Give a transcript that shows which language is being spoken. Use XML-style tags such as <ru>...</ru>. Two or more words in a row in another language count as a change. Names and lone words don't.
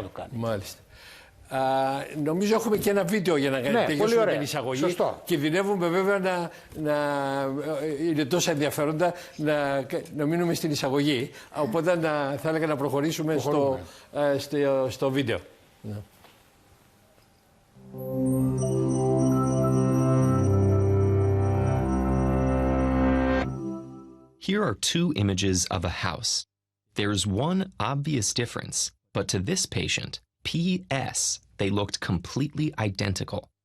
<el>Δεν μπορεί να το κάνει. Μάλιστα. Νομίζω έχουμε και ένα βίντεο για να τελειώσουμε την εισαγωγή. Σωστό. Κινδυνεύουμε βέβαια είναι τόσο ενδιαφέροντα να μείνουμε στην εισαγωγή. Οπότε θα έλεγα να προχωρήσουμε στο βίντεο.</el> <en>Here are two images of a house. There's one obvious difference, but to this patient, PS, they looked completely identical.</en>